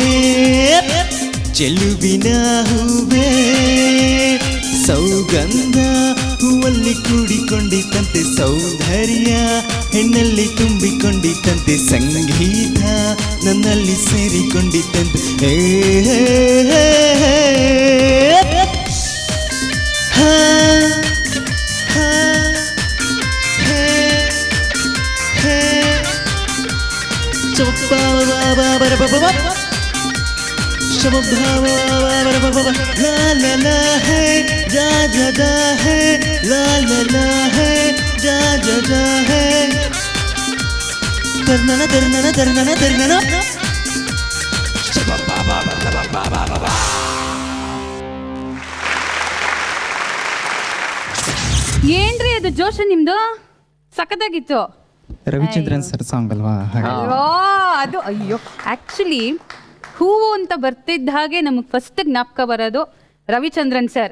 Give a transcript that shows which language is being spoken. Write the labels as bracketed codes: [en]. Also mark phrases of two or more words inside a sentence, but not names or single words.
[kn] ಚೆಲುವಿನ ಹೂವೆ ಸೌಗಂಧ ಹೂವಲ್ಲಿ ಕೂಡಿಕೊಂಡಿತ್ತಂತೆ ಸೌಂದರ್ಯ ಹೆಣ್ಣಲ್ಲಿ ತುಂಬಿಕೊಂಡಿತ್ತಂತೆ ಸಂಗೀತ ನನ್ನಲ್ಲಿ ಸೇರಿಕೊಂಡಿತ್ತಂತೆ ಹಾ ಹಾ ला ला ला है जा जा जा है ला ला ला है जा जा जा है दरनना दरनना दरनना दरनना ಏನ್ರಿ ಅದು ಜೋಶ ನಿಮ್ದು ಸಖತ್ತಾಗಿತ್ತು. ರವಿಚಂದ್ರನ್ [en] sir song [kn] ಅಲ್ವಾ ಹಾಗೆ. ಅಯ್ಯೋ ಅದು ಅಯ್ಯೋ ಆಕ್ಚುಲಿ ಹೂವು ಅಂತ ಬರ್ತಿದ್ದ ಹಾಗೆ ನಮಗೆ ಫಸ್ಟ್ ಜ್ಞಾಪಕ ಬರೋದು ರವಿಚಂದ್ರನ್ ಸರ್.